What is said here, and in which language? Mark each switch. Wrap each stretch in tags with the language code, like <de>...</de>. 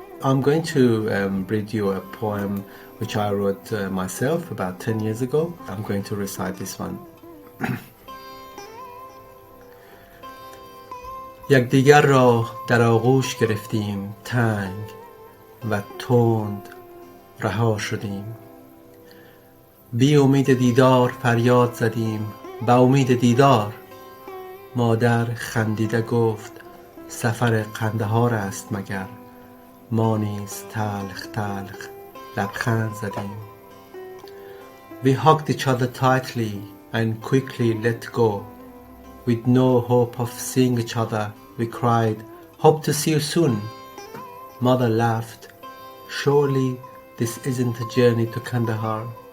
<en>I'm going to read you a poem which I wrote myself about 10 years ago. I'm going to recite this one.</en> <fa>یکدیگر را در آغوش گرفتیم تنگ و تند رها شدیم. بی امید دیدار فریاد زدیم، با امید دیدار. مادر خندیده گفت سفر قندهار است مگر، ما نیز تلخ تلخ لبخند زدیم.</fa> <en>We hugged each other tightly and quickly let go. With no hope of seeing each other, we cried, hope to see you soon. Mother laughed, surely this isn't a journey to Kandahar.</en>